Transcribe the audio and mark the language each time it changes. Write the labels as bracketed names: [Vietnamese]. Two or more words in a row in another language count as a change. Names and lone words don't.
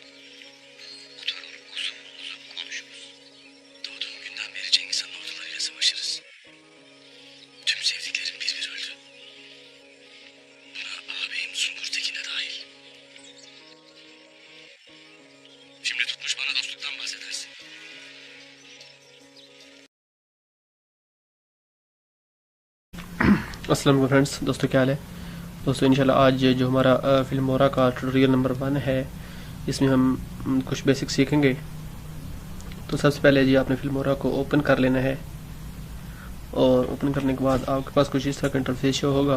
[Turkish] Oturur uzun uzun konuşuruz. Doğduğum günden beri Cengiz Han ordularıyla savaşırız. Tüm sevdiklerim bir bir öldü. Buna ağabeyim Sungur Tekin'e dahil. Şimdi tutmuş bana dostluktan bahsedersin. [Arabic] السلام عليكم [Urdu] فرینڈز، دوستوں کیا حال ہے. دوستوں ان شاء اللہ آج جو ہمارا فلمورا کا [English] tutorial number [Urdu] 1 ہے، اس میں ہم کچھ بیسک سیکھیں گے. تو سب سے پہلے جی آپ نے فلمورا کو اوپن کر لینا ہے اور اوپن کرنے کے بعد آپ کے پاس کچھ اس طرح کا [English] interface show [Urdu] ہوگا.